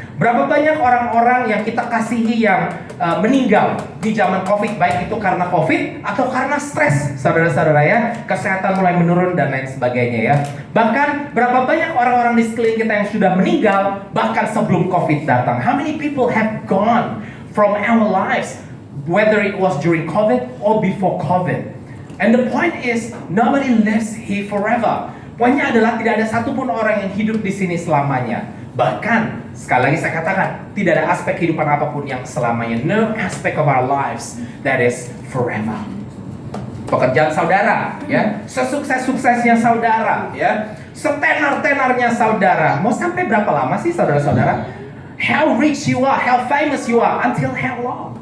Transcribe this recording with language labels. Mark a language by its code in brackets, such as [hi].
[id] Berapa banyak orang-orang yang kita kasihi yang meninggal di zaman COVID, baik itu karena COVID atau karena stres, saudara-saudara ya. Kesehatan mulai menurun dan lain sebagainya ya. Bahkan berapa banyak orang-orang di sekeliling kita yang sudah meninggal bahkan sebelum COVID datang. [en] How many people have gone from our lives, whether it was during COVID or before COVID? And the point is, nobody lives here forever. [id] Poinnya adalah tidak ada satupun orang yang hidup di sini selamanya. Bahkan, sekali lagi saya katakan, tidak ada aspek kehidupan apapun yang selamanya. [en] No aspect of our lives that is forever. [id] Pekerjaan saudara, ya, sesukses-suksesnya saudara, ya, setenar-tenarnya saudara. Mau sampai berapa lama sih, saudara-saudara? [en] How rich you are, how famous you are, until how long?